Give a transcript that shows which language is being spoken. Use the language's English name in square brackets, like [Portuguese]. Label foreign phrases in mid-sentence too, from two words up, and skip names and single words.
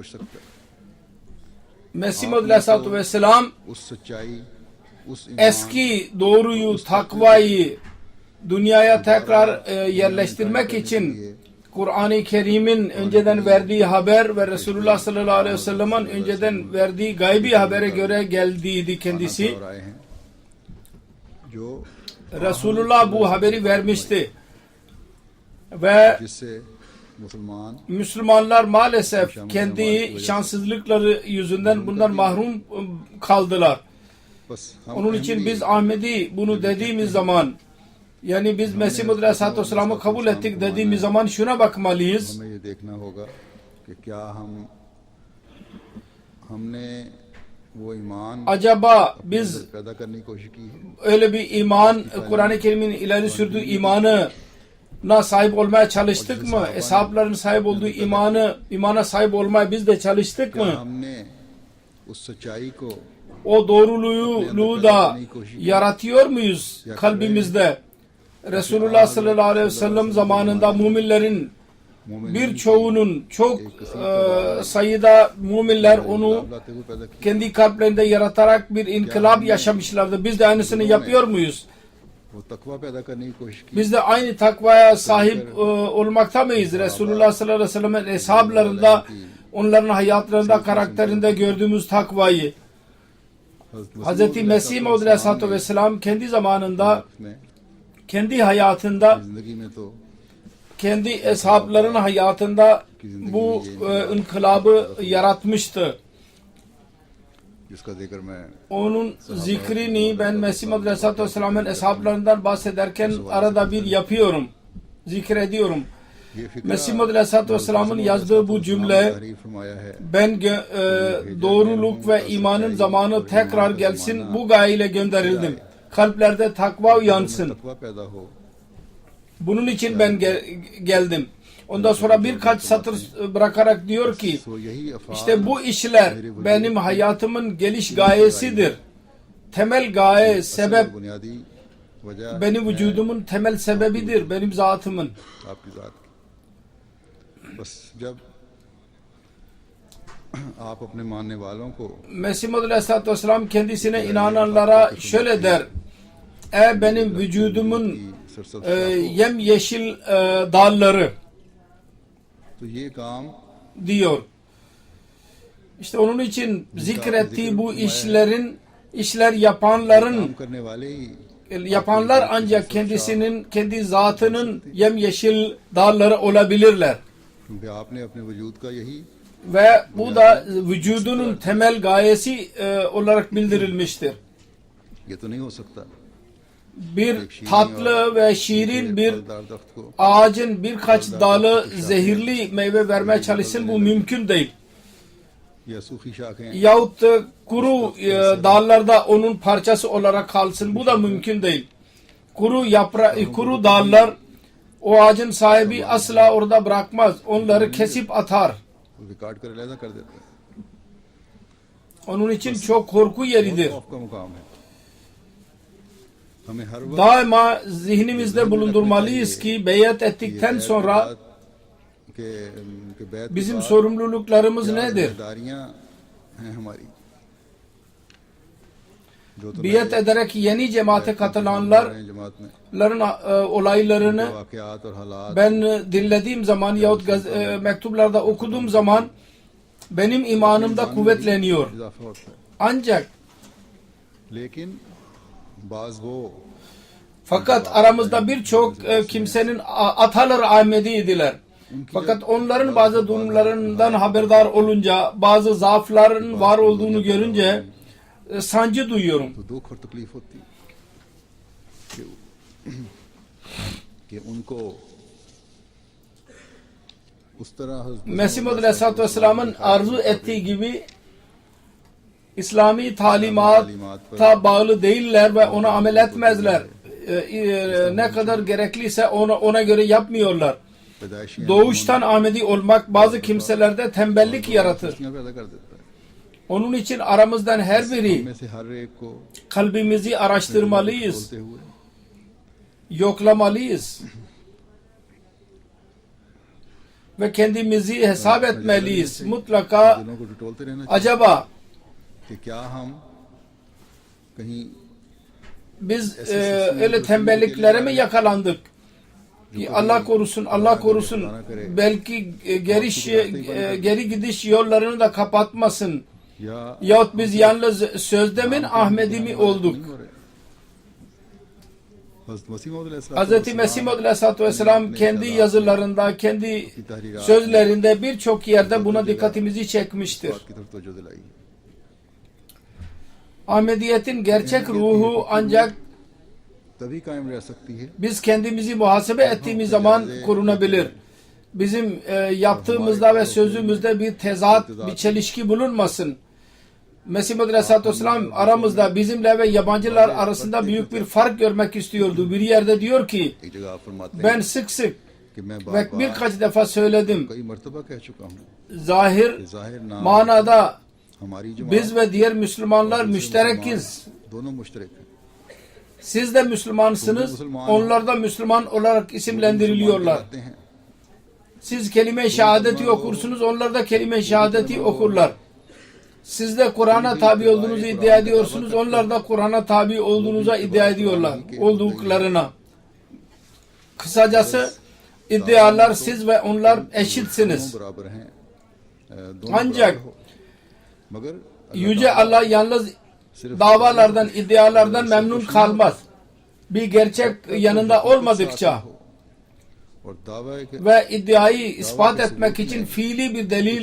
[Turkish] Mesih Mevud [Arabic] عليه الصلاة والسلام [Turkish] eski doğruyu, takvayı dünyaya tekrar yerleştirmek için Kur'an-ı Kerim'in önceden verdiği haber ve Resulullah [Arabic] صلى الله عليه وسلم'in [Turkish] önceden verdiği gaybi habere göre geldiydi kendisi. [Urdu] اور آئے ہیں جو [Turkish] Resulullah bu haberi vermişti. Ve [Urdu] جس سے مسلمان [Turkish] Müslümanlar maalesef kendi şanssızlıkları yüzünden bundan mahrum kaldılar. [Urdu] بس ہم [Turkish] Onun için biz Ahmedi bunu dediğimiz zaman, yani biz Mesih Muhammed [Arabic] عليه الصلاة والسلام'ı [Turkish] kabul ettik dediğimiz zaman şuna bakmalıyız. [Urdu] ہمیں یہ دیکھنا ہوگا کہ کیا ہم نے وہ ایمان [Turkish] Acaba biz [Urdu] پیدا کرنے کی کوشش کی ہے [Turkish] öyle bir iman, Kur'an-ı Kerim'in ileri sürdüğü imanına sahip olmaya çalıştık mı? Eshabların sahip olduğu imana sahip olmaya biz de çalıştık [Urdu] क्या [Turkish] mı? [Urdu] ہم نے اس سچائی کو [Turkish] O doğruluğu da yaratıyor muyuz kalbimizde? Resulullah [Arabic] صلى الله عليه وسلم [Turkish] zamanında müminlerin birçoğunun çok sayıda müminler onu [Urdu] لاتے ہوئے پیدا کیا [Turkish] kendi kalplerinde yaratarak bir inkılap yaşamışlardı. Biz de aynısını yapıyor muyuz? [Urdu] وہ تقویٰ پیدا کرنے کی کوشش کی [Turkish] Biz de aynı takvaya sahip olmakta mıyız? Resulullah [Arabic] صلى الله عليه وسلم'in [Turkish] hesaplarında, onların hayatlarında, karakterinde gördüğümüz takvayı. Hz. Mesih Maud [Arabic] عليه الصلاة والسلام [Turkish] kendi zamanında, [Urdu] में [Turkish] kendi hayatında, [Urdu] زندگی میں تو [Turkish] kendi eshabların hayatında bu inkılabı yaratmıştı. [Urdu] جس کا ذکر میں [Turkish] Onun zikrini ben Mesih Maud [Arabic] عليه الصلاة والسلام'ın [Turkish] eshablarından bahsederken arada bir yapıyorum, zikrediyorum. [Urdu] یہ فکر [Turkish] Mesih Maud [Arabic] عليه الصلاة والسلام'ın [Turkish] yazdığı bu cümle, [Urdu] تعریف فرمایا ہے [Turkish] ben doğruluk ve imanın zamanı tekrar gelsin, bu gayeyle gönderildim. Kalplerde takva uyansın. [Urdu] تقویٰ پیدا ہو [Turkish] Bunun için ben geldim. Ondan sonra birkaç satır bırakarak diyor ki, [Urdu] تو یہی افعال [Turkish] işte bu işler benim hayatımın geliş gayesidir. Temel gaye, sebep, [Urdu] بنیادی وجہ [Turkish] benim vücudumun temel sebebidir, benim zatımın. [Urdu] آپ کی ذات کی بس جب آپ اپنے ماننے والوں کو [Turkish] Mesih Maud [Arabic] عليه الصلاة والسلام [Turkish] kendisine inananlara şöyle der: benim vücudumun yemyeşil dalları [Urdu] تو یہ کام [Turkish] diyor. İşte onun için zikrettiği bu işler yapanların, [Urdu] کام کرنے والے ہی [Turkish] yapanlar ancak kendi zatının yemyeşil dalları olabilirler. [Urdu] کیونکہ آپ نے اپنے وجود کا یہی [Turkish] Ve bu da vücudunun temel gayesi olarak bildirilmiştir. [Urdu] یہ تو نہیں ہو سکتا [Turkish] Bir tatlı ve şirin bir [Urdu] پھلدار دخت کو [Turkish] ağacın birkaç dalı zehirli meyve vermeye çalışsın, bu mümkün değil. [Urdu] یا سوکھی شاخیں [Turkish] Yahut da kuru dallarda onun parçası olarak kalsın, bu da mümkün değil. Kuru dallar o ağacın sahibi asla orada bırakmaz, onları kesip atar. [Urdu] ریکارڈ کر علیحدہ کر دیتے ہیں [Turkish] Onun için çok korku yeridir. [Urdu] خوف کا مقام ہے ہمیں ہر وقت [Turkish] Daima zihnimizde bulundurmalıyız ki beyat ettikten sonra [Urdu] کے بیعت کے [Turkish] bizim [Urdu] बाद [Turkish] sorumluluklarımız [Urdu] क्या [Turkish] nedir? [Urdu] ذمہ داریاں ہیں ہماری جو تو [Turkish] Biat ederek yeni cemaate katılanların [Urdu] جماعت میں [Turkish] olaylarını [Urdu] واقعات اور حالات [Turkish] ben dinlediğim zaman yahut mektuplarda okuduğum zaman benim imanımda kuvvetleniyor. [Urdu] اضافہ ہوتا ہے [Turkish] Ancak [Urdu] لیکن بعض وہ [Turkish] fakat aramızda birçok kimsenin ataları Ahmediydiler. Fakat onların bazı durumlarından haberdar olunca, bazı zaafların var olduğunu görünce sancı duyuyorum. [Urdu] تو دکھ اور تکلیف ہوتی ہے کہ ان کو اس طرح [Turkish] Mesih Maud [Arabic] عليه الصلاة والسلام'ın [Turkish] arzu ettiği gibi İslami talimata bağlı değiller ve ona amel etmezler. Ne kadar gerekliyse ona göre yapmıyorlar. [Urdu] पैदाइशी [Turkish] Doğuştan Ahmedi olmak bazı kimselerde tembellik yaratır. [Urdu] پیدا کر دیتا ہے [Turkish] Onun için aramızdan her biri [Urdu] میں سے ہر ایک کو [Turkish] kalbimizi araştırmalıyız, [Urdu] بولتے ہوئے [Turkish] yoklamalıyız ve kendimizi hesap etmeliyiz. Mutlaka [Urdu] دلوں کو ٹٹولتے رہنا چاہیے [Turkish] acaba [Urdu] کہ کیا ہم کہیں [Turkish] biz öyle tembelliklere mi yakalandık? ki Allah korusun, Allah korusun, belki geri gidiş yollarını da kapatmasın. [Urdu] या [Turkish] Yahut biz yalnız sözde mi Ahmedi mi olduk? Hz. Mesih Maud [Arabic] عليه الصلاة والسلام [Turkish] kendi yazılarında, kendi sözlerinde birçok yerde buna dikkatimizi çekmiştir. Ahmediyetin gerçek ruhu ancak [Urdu] تبھی قائم رہ سکتی ہے [Turkish] biz kendimizi muhasebe ettiğimiz zaman korunabilir. Bizim yaptığımızda ve sözümüzde bir tezat, bir çelişki bulunmasın. Mesih Maud [Arabic] عليه الصلاة والسلام [Turkish] aramızda bizimle ve yabancılar arasında büyük bir fark görmek istiyordu. Bir yerde diyor ki [Urdu] ایک جگہ فرماتے ہیں [Turkish] ben sık sık [Urdu] کہ میں [Turkish] ve [Urdu] بار بار [Turkish] birkaç defa söyledim. [Urdu] کئی مرتبہ کہہ چکا ہوں [Turkish] Zahir [Urdu] کہ ظاہر نام [Turkish] manada [Urdu] ہماری جماعت [Turkish] biz ve diğer Müslümanlar müşterekiz. [Urdu] دونوں مشترک ہیں [Turkish] Siz de Müslümansınız, onlar da Müslüman olarak isimlendiriliyorlar. [Urdu] کہتے ہیں [Turkish] Siz kelime-i şehadeti okursunuz, onlar da kelime-i şehadeti okurlar. Siz de Kur'an'a tabi olduğunuzu iddia ediyorsunuz, onlar da Kur'an'a tabi olduğunuza iddia ediyorlar, olduklarına. Kısacası iddialar siz ve onlar eşitsiniz. [Urdu] دونوں برابر ہیں [Turkish] Ancak [Urdu] मगर [Turkish] Yüce Allah yalnız davalardan, iddialardan memnun kalmaz. Bir gerçek yanında olmadıkça [Urdu] اور دعویٰ ہے کہ [Turkish] ve iddiayı ispat etmek için fiili bir delil